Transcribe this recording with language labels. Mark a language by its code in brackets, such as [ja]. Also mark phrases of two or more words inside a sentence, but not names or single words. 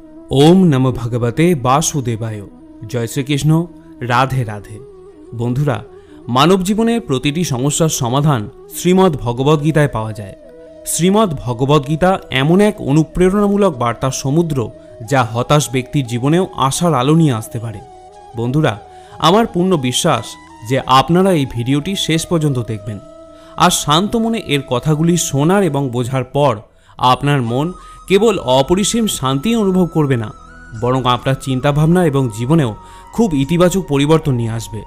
[sa] ओम नमो भगवते वासुदेवाय। जय श्रीकृष्ण। राधे राधे। [bn] बंधुरा, মানব জীবনে প্রতিটি সমস্যার সমাধান শ্রীমদ্ ভগবদ্গীতায় पाওয়া যায়। শ্রীমদ্ ভগবদ্গীতা এমন এক অনুপ্রেরণামূলক বার্তার সমুদ্র যা হতাশ ব্যক্তির জীবনেও আশার আলো নিয়ে আসতে পারে। বন্ধুরা, আমার পূর্ণ বিশ্বাস যে আপনারা এই ভিডিওটি শেষ পর্যন্ত দেখবেন আর শান্ত মনে এর কথাগুলি শোনার এবং বোঝার পর আপনার মন কেবল অপরিসীম শান্তি অনুভব করবে না, বরং আপনার চিন্তাভাবনা এবং জীবনেও খুব ইতিবাচক পরিবর্তন নিয়ে আসবে।